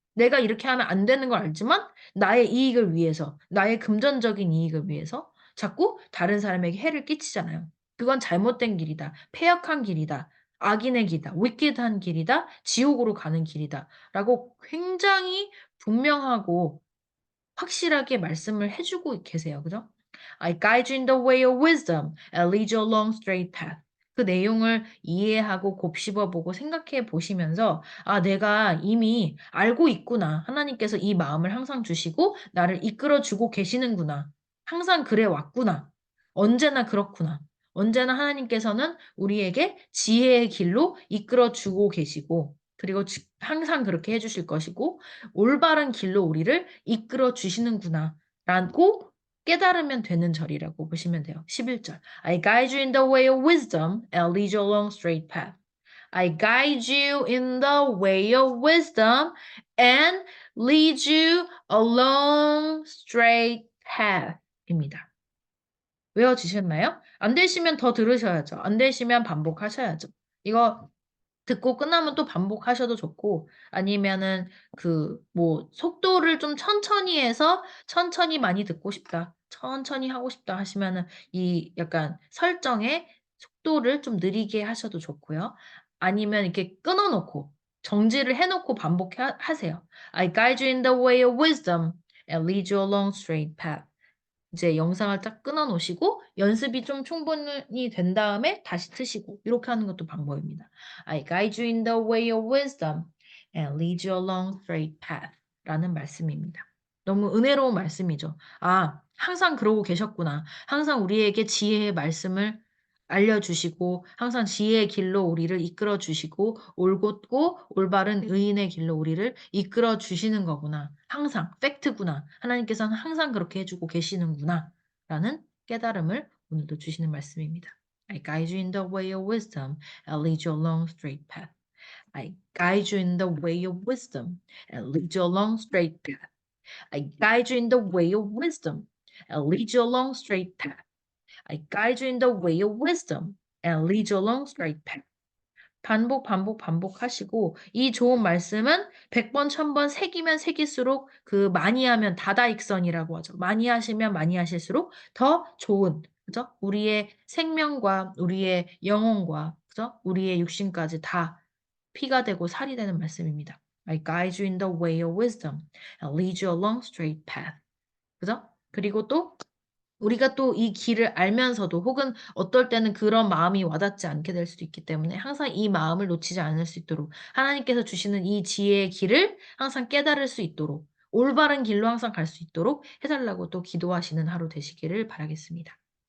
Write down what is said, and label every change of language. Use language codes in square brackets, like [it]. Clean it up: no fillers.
[ko] 내가 이렇게 하면 안 되는 걸 알지만 나의 이익을 위해서, 나의 금전적인 이익을 위해서 자꾸 다른 사람에게 해를 끼치잖아요. 그건 잘못된 길이다. 패역한 길이다. 악인의 길이다. wicked한 길이다. 지옥으로 가는 길이다. 라고 굉장히 분명하고 확실하게 말씀을 해 주고 계세요. 그죠? [en] I guide you in the way of wisdom and lead you along straight path. [ko] 그 내용을 이해하고 곱씹어 보고 생각해 보시면서 '아 내가 이미 알고 있구나. 하나님께서 이 마음을 항상 주시고 나를 이끌어 주고 계시는구나. 항상 그래 왔구나. 언제나 그렇구나. 언제나 하나님께서는 우리에게 지혜의 길로 이끌어 주고 계시고 그리고 항상 그렇게 해 주실 것이고 올바른 길로 우리를 이끌어 주시는구나.'라고 깨달으면 되는 절이라고 보시면 돼요. 11절. [en] I guide you in the way of wisdom and lead you along straight path. I guide you in the way of wisdom and lead you along straight path입니다. [ko] 외워지셨나요? 안 되시면 더 들으셔야죠. 안 되시면 반복하셔야죠. 이거 듣고 끝나면 또 반복하셔도 좋고 아니면은 그 뭐 속도를 좀 천천히 해서 천천히 많이 듣고 싶다. 천천히 하고 싶다 하시면은 이 약간 설정의 속도를 좀 느리게 하셔도 좋고요. 아니면 이렇게 끊어 놓고 정지를 해 놓고 반복해 하세요. [en] I guide you in the way of wisdom and lead you along straight path. [ko] 이제 영상을 딱 끊어 놓으시고 연습이 좀 충분히 된 다음에 다시 트시고 이렇게 하는 것도 방법입니다. [en] I guide you in the way of wisdom and lead you along straight path [ko] 라는 말씀입니다. 너무 은혜로운 말씀이죠. 아, 항상 그러고 계셨구나. 항상 우리에게 지혜의 말씀을 알려주시고 항상 지혜의 길로 우리를 이끌어 주시고 올곧고 올바른 의인의 길로 우리를 이끌어 주시는 거구나. 항상 팩트구나. 하나님께서는 항상 그렇게 해주고 계시는구나. 라는 깨달음을 오늘도 주시는 말씀입니다. [en] I guide you in the way of wisdom and lead you along straight path. I guide you in the way of wisdom and lead you along straight path. I guide you in the way of wisdom and lead you along straight path. I guide you in the way of wisdom and lead you along straight path. [ko] 반복, 반복, 반복하시고 이 좋은 말씀은 100번, 1000번 새기면 새길수록 그 많이 하면 다다익선이라고 하죠. 많이 하시면 많이 하실수록 더 좋은 그죠? 우리의 생명과 우리의 영혼과 그죠? 우리의 육신까지 다 피가 되고 살이 되는 말씀입니다. [en] I guide you in the way of wisdom and lead you along straight path. [ko] 그죠? 그리고 또 우리가 또 이 길을 알면서도 혹은 어떨 때는 그런 마음이 와닿지 않게 될 수도 있기 때문에 항상 이 마음을 놓치지 않을 수 있도록 하나님께서 주시는 이 지혜의 길을 항상 깨달을 수 있도록 올바른 길로 항상 갈 수 있도록 해 달라고 또 기도하시는 하루 되시기를 바라겠습니다.